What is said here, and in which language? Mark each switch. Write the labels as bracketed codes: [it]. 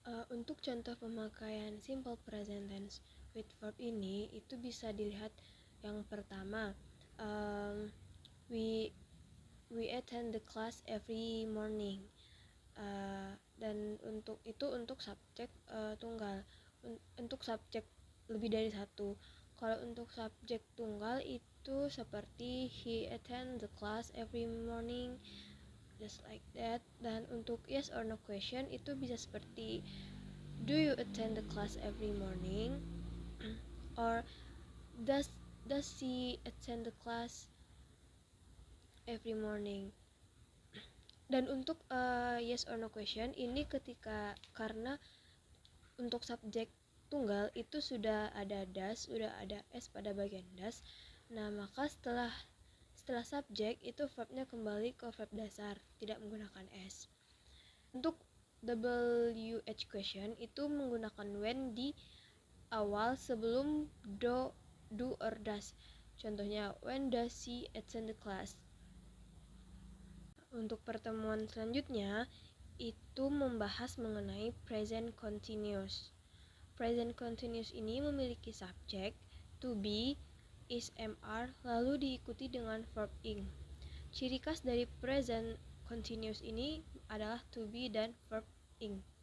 [id] Untuk contoh pemakaian simple present tense with verb ini itu bisa dilihat Yang pertama, [en] we attend the class every morning. [id] Dan untuk subjek tunggal. Untuk subjek lebih dari satu. Kalau untuk subjek tunggal itu seperti [en] he attend the class every morning, just like that. [id] Dan untuk [en] yes or no question [id] itu bisa seperti [en] do you attend the class every morning, or does she attend the class every morning. [id] Dan untuk yes or no question ini karena untuk subjek tunggal itu sudah ada das, sudah ada s pada bagian das. Nah, maka setelah subjek itu verbnya kembali ke verb dasar, tidak menggunakan s. Untuk WH question itu menggunakan when di awal sebelum do or does. Contohnya, [en] when does she attend the class? [id] Untuk pertemuan selanjutnya itu membahas mengenai present continuous. Present continuous ini memiliki subjek to be, is, am, lalu diikuti dengan verb ing. Ciri khas dari present continuous ini adalah to be dan verb ing.